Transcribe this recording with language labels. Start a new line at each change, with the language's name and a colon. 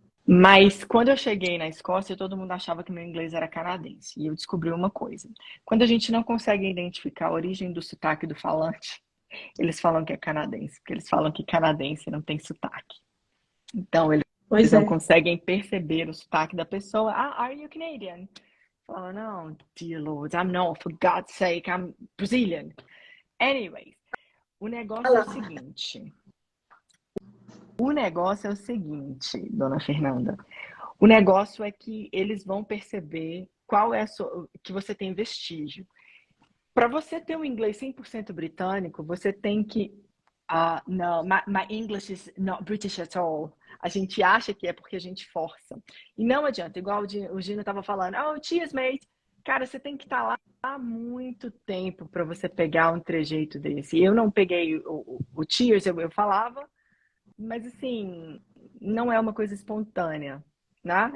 Portuguese: Mas quando eu cheguei na Escócia, todo mundo achava que meu inglês era canadense. E eu descobri uma coisa. Quando a gente não consegue identificar a origem do sotaque do falante, eles falam que é canadense, porque eles falam que canadense não tem sotaque. Então, eles Pois não é. conseguem perceber o sotaque da pessoa.
English: Ah, are you Canadian?
Portuguese: Fala, não,
English: dear Lord, I'm not, for God's sake, I'm Brazilian.
Portuguese: Anyways, o negócio é o seguinte. O negócio é o seguinte, dona Fernanda. O negócio é que eles vão perceber qual é que você tem vestígio. Para você ter um inglês 100% britânico, você tem que.
English: No, my English is not British at all.
Portuguese: A gente acha que é porque a gente força. E não adianta, igual o Gino estava falando,
English: oh, cheers, mate.
Portuguese: Cara, você tem que estar lá há muito tempo para você pegar um trejeito desse. Eu não peguei o cheers, eu falava, mas assim, não é uma coisa espontânea, né?